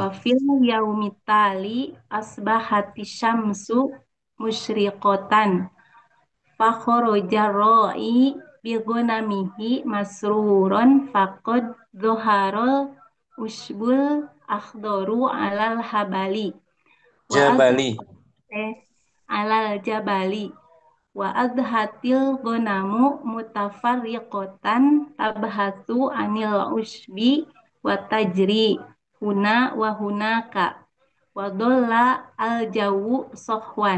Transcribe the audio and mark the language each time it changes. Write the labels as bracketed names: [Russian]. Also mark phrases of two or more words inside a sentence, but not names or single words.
[Arabic] وفي اليوم التالي أصبحت الشمس مشرقة. فخرج الراعي بغنمه مسرورا فقد ظهر العشب الأخضر على الجبال و Jabali. على الجبال وأخذت الغنم متفرقة تبحث عن العشب وتجري هنا وهناك وظل الجو صحوا.